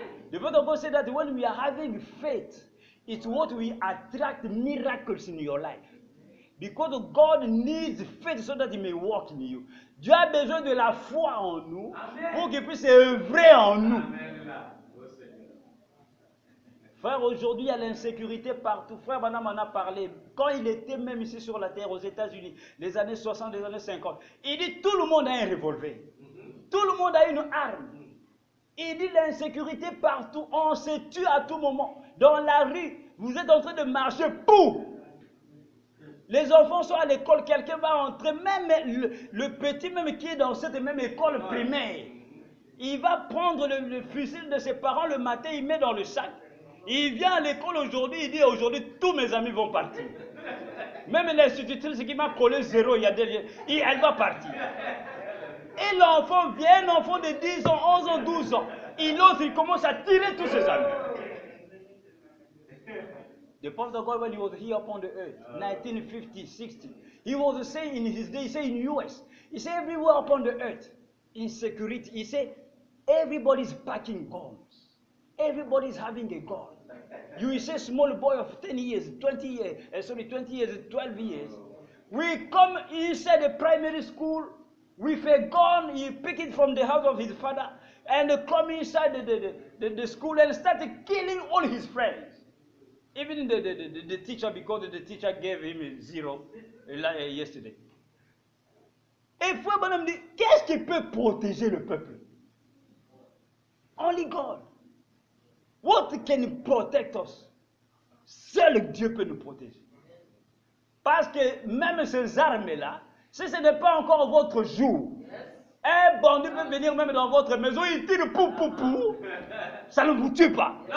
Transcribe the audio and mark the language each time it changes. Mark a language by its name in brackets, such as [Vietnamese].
[English] The Bible of God said that when we are having faith, it's what we attract miracles in your life. Because God needs faith so that He may work in you. [French] Dieu a besoin de la foi en nous. Amen. Pour qu'il puisse œuvrer en nous. Amen. Frère, aujourd'hui, il y a l'insécurité partout. Frère Branham en a parlé. Quand il était même ici sur la terre, aux États-Unis, les années 60, les années 50, il dit tout le monde a un revolver. Tout le monde a une arme. Il dit l'insécurité partout. On se tue à tout moment. Dans la rue, vous êtes en train de marcher pour. Les enfants sont à l'école, quelqu'un va entrer, même le petit même qui est dans cette même école primaire. Il va prendre le fusil de ses parents le matin, il met dans le sac. Il vient à l'école aujourd'hui, il dit aujourd'hui tous mes amis vont partir. Même l'institutrice qui m'a collé 0, elle va partir. Et l'enfant vient, un enfant de 10 ans, 11 ans, 12 ans. Il ose, il commence à tirer tous ses amis. [English] The prophet of God, when he was here upon the earth, 1950, 60, he was saying in his day, he said in US, he said everywhere upon the earth, insecurity, he said everybody's packing guns. Everybody's having a gun. You say small boy of 10 years, 20 years, 20 years, 12 years. We come inside the primary school with a gun, he pick it from the house of his father, and come inside the school and start killing all his friends. Even the teacher, because the teacher gave him a 0 yesterday. [French] Et Frère Branham dit, qu'est-ce qui peut protéger le peuple? [English] Only God. What can protect us? [French] Seul Dieu peut nous protéger. Parce que même ces armes-là, si ce n'est pas encore votre jour, un bandit peut venir même dans votre maison, il tire pou, ça ne vous tue pas.